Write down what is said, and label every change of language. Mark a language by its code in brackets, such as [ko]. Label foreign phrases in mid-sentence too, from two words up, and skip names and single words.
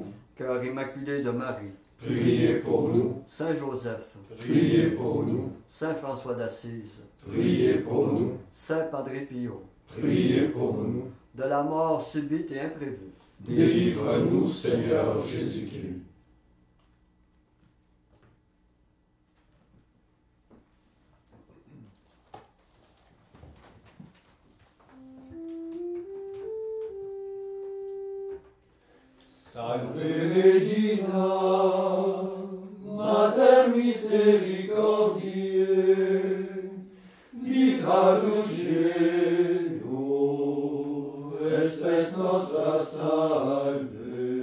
[fr] cœur immaculé de Marie, Priez pour nous. Saint Joseph, Priez pour nous. Saint François d'Assise, Priez pour nous. Saint Padre Pio, Priez pour nous. de la mort subite et imprévue, Délivre-nous, Seigneur Jésus-Christ. [la] Salve Regina, Mater misericordiae, vita dulcedo, espes nostra salve.